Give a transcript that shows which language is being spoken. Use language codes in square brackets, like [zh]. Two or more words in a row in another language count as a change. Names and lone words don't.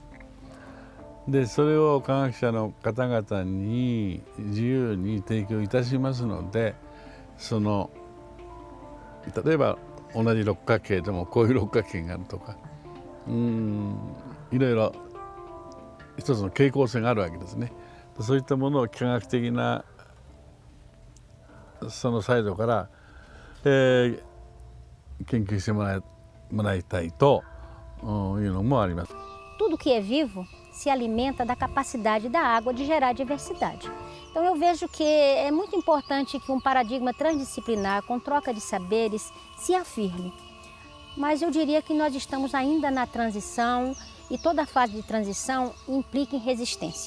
[ja] で、それを科学者の方々に自由に提供いたしますので、例えば同じ六角形でもこういう六角形があるとか、いろいろ一つの傾向性があるわけですね。そういったものを科学的なそのサイドから、研究してもらいたいというのもあります。 [pt] Tudo que é vivo se alimenta da capacidade da água de gerar diversidade. Então eu vejo que é muito importante que um paradigma transdisciplinar com troca de saberes se afirme. Mas eu diria que nós estamos ainda na transição E toda a fase de transição implica em resistência.